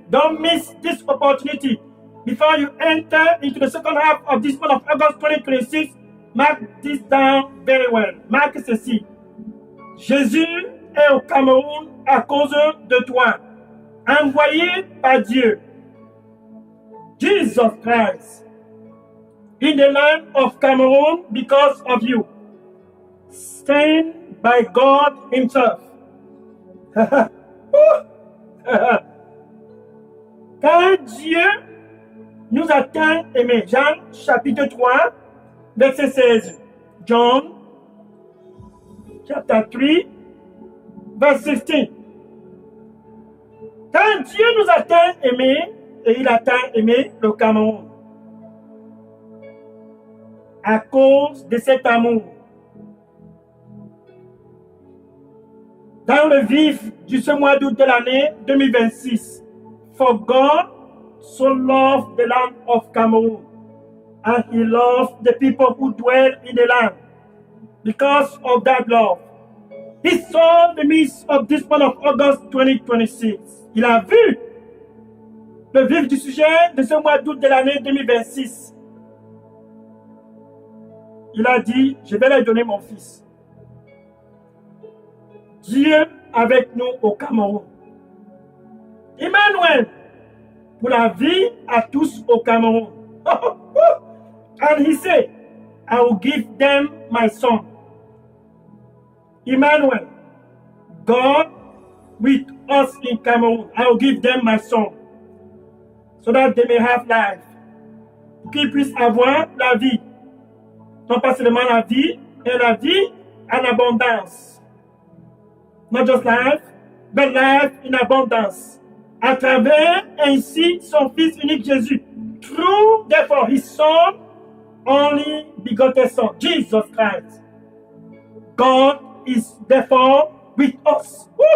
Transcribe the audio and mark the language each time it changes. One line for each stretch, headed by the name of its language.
English: Don't miss this opportunity. Before you enter into the second half of this month of August 2026, mark this down very well.
French: Marque ceci. Jésus est au Cameroun à cause de toi, envoyé par Dieu.
English: Jesus Christ in the land of Cameroon because of you. Sent by God himself.
French: Car Dieu nous a tant aimés. Jean chapitre 3, verset 16.
English: John chapter 3, verse 15.
French: Quand Dieu nous a tant aimés, et il a tant aimé le Cameroun, à cause de cet amour, dans le vif de ce mois d'août de l'année 2026,
English: for God so loved the land of Cameroon, and he loved the people who dwell in the land. Because of that love, he saw the midst of this month of August 2026.
French: Il a vu le vif du sujet de ce mois d'août de l'année 2026. Il a dit, je vais leur donner mon fils. Dieu avec nous au Cameroun. Emmanuel, pour la vie à tous au Cameroun.
English: And he said, I will give them my son. Emmanuel, God with us in Cameroun. I will give them my son. So that they may have life.
French: Pour qu'ils puissent avoir la vie. Non pas seulement la vie, mais la vie en abondance.
English: Not just life, but life in abundance.
French: À travers ainsi son Fils unique Jésus.
English: Through, therefore, his Son, only begotten Son, Jesus Christ. God is therefore with us.